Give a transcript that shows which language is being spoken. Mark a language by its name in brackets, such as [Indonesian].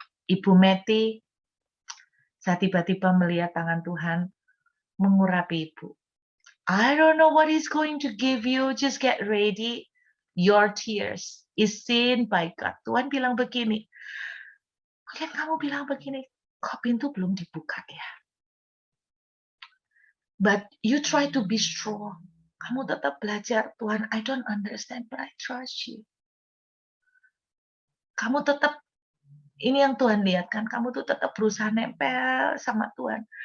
[Indonesian] Ibu Meti, saya tiba-tiba melihat tangan Tuhan mengurapi ibu. [English] I don't know what he's going to give you. Just get ready. Your tears is seen by God. [Indonesian] Tuhan bilang begini. Mungkin kamu bilang begini, kok pintu belum dibuka ya? [English] But you try to be strong. [Indonesian] Kamu tetap belajar, Tuhan, [English] I don't understand, but I trust you. [Indonesian] Kamu tetap, ini yang Tuhan lihat kan, kamu tuh tetap berusaha nempel sama Tuhan.